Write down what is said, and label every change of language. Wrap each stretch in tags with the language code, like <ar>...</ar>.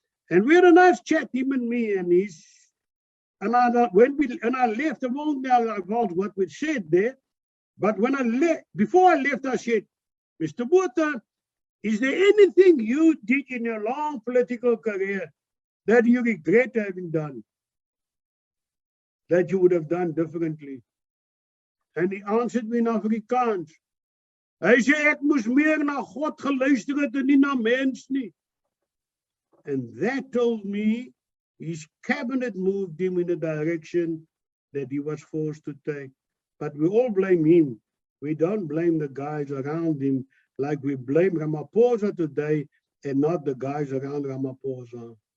<en>And we had a nice chat, him and me, and I left, I won't now about what we said there, but when I left, before I left, I said, Mr. Botha, is there anything you did in your long political career that you regret having done, that you would have done differently? And he answered me in Afrikaans.</en> <af>Hy sê, ek moes meer na God geluister het en nie na mens nie.</af> <en>And that told me his cabinet moved him in a direction that he was forced to take. But we all blame him. We don't blame the guys around him like we blame Ramaphosa today and not the guys around Ramaphosa.</en>